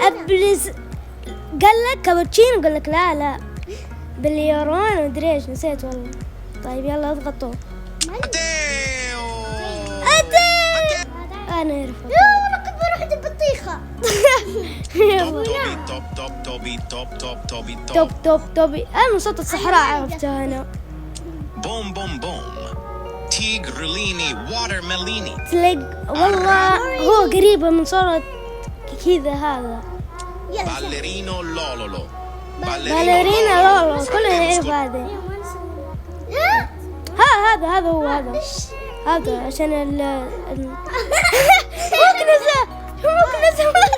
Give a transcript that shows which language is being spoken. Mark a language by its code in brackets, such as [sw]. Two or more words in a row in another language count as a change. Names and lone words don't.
[ar] أبلز قال لك كابتشينو. قال لك لا باليورون مدري ايش نسيت والله. طيب يلا اضغطوا. Matteo. أنا أعرفه. لا والله كنت بروح عند البطيخة. يلا Top tobi top. توبي. أنا من صوت الصحراء عرفته أنا. Bom bom bom. Tigrilini watermelini. تلاقي والله هو قريبة من صورة كذا. هذا يلا. Ballerino lololo. باليرينا لولو. كلنا نعرف هذه. هذا هو هذا عشان مكنسة.